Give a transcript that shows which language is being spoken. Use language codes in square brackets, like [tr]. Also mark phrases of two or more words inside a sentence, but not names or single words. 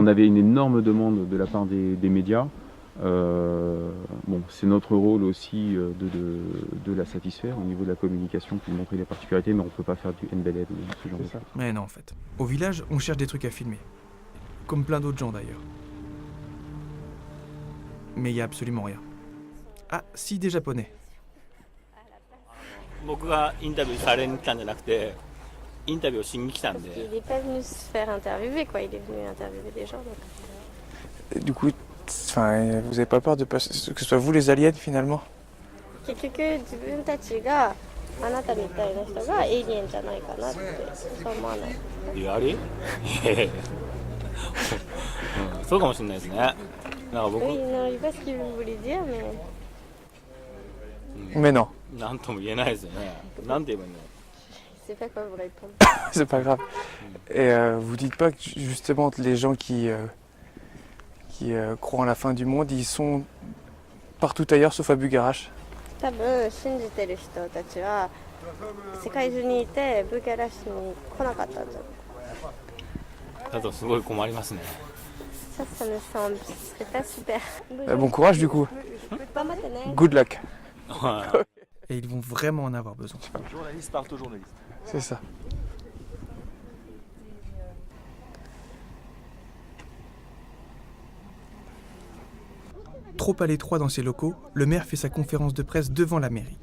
[fr] On avait une énorme demande de la part des médias. Bon, c'est notre rôle aussi de la satisfaire au niveau de la communication, puis de montrer les particularités, mais on peut pas faire du NBLed ou ce genre de choses. Mais non, en fait. Au village, on cherche des trucs à filmer. Comme plein d'autres gens, d'ailleurs. Mais il y a absolument rien. Ah, si, des Japonais. [ja] 僕がインタビューされに来たんじゃなくて、インタビューをしに来たんで。 [fr] Il n'est pas venu se faire interviewer, quoi. Il est venu interviewer des gens. Donc... Et du coup, enfin, vous avez pas peur de passer, que ce soit vous les aliens finalement? [ja] 結局自分たちがあなたみたいな人がエイリエンじゃないかなってそう思わない？リアリ？そうかもしれないですね。なんか僕。 [fr] Oui, non, je sais pas ce que vous voulez dire, mais non. [ja] なんとも言えないですよね。なんて言えばいいの？ [fr] Je sais pas quoi vous répondre. C'est pas grave. Et vous dites pas que justement les gens qui croient en la fin du monde, ils sont partout ailleurs sauf à Bucharest? [ja] 多分信じてる人たちは世界中にいてブカレストに来なかったんじゃない？だとすごい困りますね。 [fr] Ça me semble pas super. Bon courage du coup. [en] Good luck. [fr] Et ils vont vraiment en avoir besoin. Journaliste parle aux journalistes. C'est ça. Trop à l'étroit dans ses locaux, le maire fait sa conférence de presse devant la mairie.